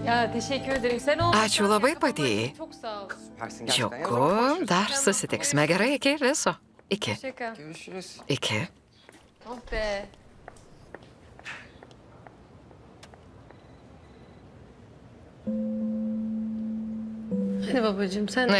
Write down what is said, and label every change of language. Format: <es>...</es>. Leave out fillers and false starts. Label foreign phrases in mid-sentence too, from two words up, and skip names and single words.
<tr>teşekkür ederim. Sen ol.</tr> <lt>Ačiū labai padėjai.</lt> <tr>Çok sağ ol.</tr> <lt>Džiugu, dar susitiksime gerai iki viso. Iki.</lt> <tr>Şaka.</tr> <lt>Iki.</lt> <tr>Oh be. Hadi babacığım sen de</tr>